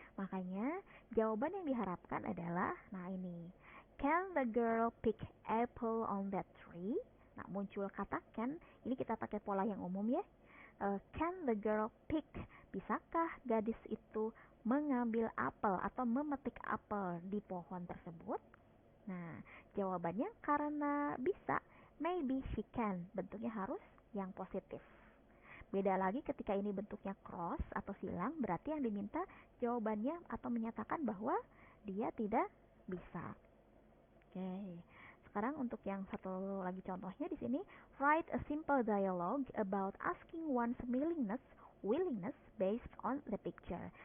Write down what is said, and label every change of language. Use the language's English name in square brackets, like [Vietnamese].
[Indonesian] Makanya jawaban yang diharapkan adalah, nah ini, [English] can the girl pick apple on that tree? [Indonesian] Nah, muncul kata can, ini kita pakai pola yang umum ya. [English] Can the girl pick? [Indonesian] Bisakah gadis itu mengambil apel atau memetik apel di pohon tersebut? Nah, jawabannya karena bisa, [English] maybe she can. [Indonesian] Bentuknya harus yang positif. Beda lagi ketika ini bentuknya cross atau silang, berarti yang diminta jawabannya atau menyatakan bahwa dia tidak bisa. Oke. Sekarang untuk yang satu lagi contohnya di sini, [English] write a simple dialogue about asking one's willingness based on the picture.